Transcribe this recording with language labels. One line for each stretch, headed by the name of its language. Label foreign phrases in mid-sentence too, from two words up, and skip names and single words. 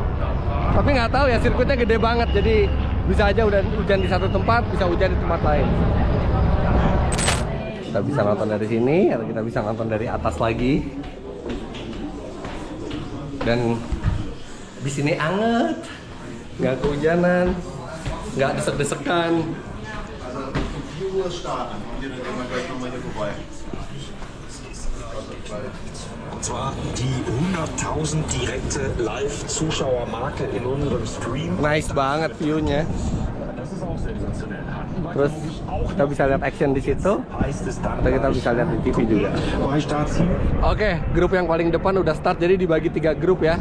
Indonesian: Tapi nggak tahu ya, sirkuitnya gede banget, jadi bisa aja udah hujan di satu tempat, bisa hujan di tempat lain. Kita bisa nonton dari sini, atau kita bisa nonton dari atas lagi. Dan di sini anget, nggak kehujanan, nggak desek-desekan.
German: Und zwar die 100.000 direkte Live-Zuschauermarke in unserem Stream.
Indonesian: Nice banget view-nya.
German: Das ist auch sensationell.
Indonesian: Terus kita bisa lihat action di situ, atau kita bisa lihat di TV juga. Oke, grup yang paling depan udah start, jadi dibagi 3 grup ya.